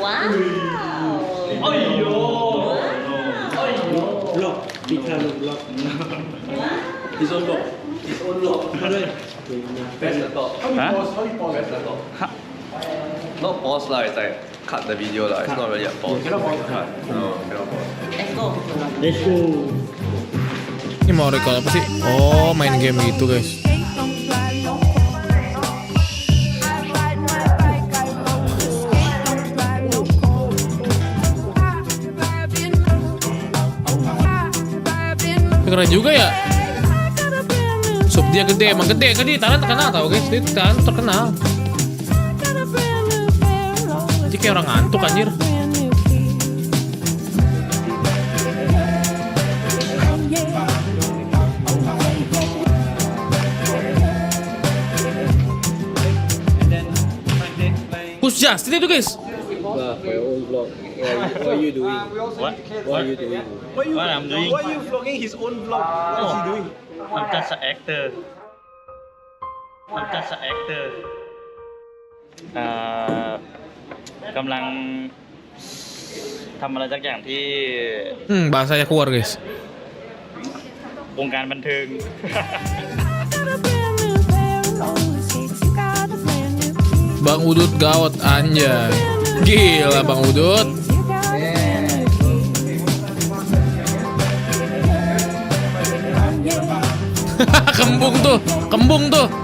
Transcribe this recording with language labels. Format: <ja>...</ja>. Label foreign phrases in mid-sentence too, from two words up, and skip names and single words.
<en>Wow. Vlog. Become a vlog. His own vlog. How do I? Press the top. How do you pause? Press the top. Not pause lah. It's like cut the video lah. It's not really a pause. Cannot pause. No, cannot pause. Let's go.</en> <id>Ini mau record apa sih? Oh, main game gitu guys. Keren juga ya. Sub dia gede, emang gede. Thailand terkenal tau guys. Dia Thailand terkenal. Jadi kayak orang ngantuk anjir. Push Justin itu guys.</id> <en>For your own vlog. What are you doing? What? What are you doing? What I'm doing? Why are you vlogging his own vlog? What is he doing? I'm just an actor. I'm just an actor.</en> <th>กำลังทำอะไรสักอย่างที่</th> <id>bahasanya keluar guys.</id> <th>วงการบันเทิง</th> <id>Bang Udut gawat anjay. Gila Bang Udut. Kembung tuh.</id>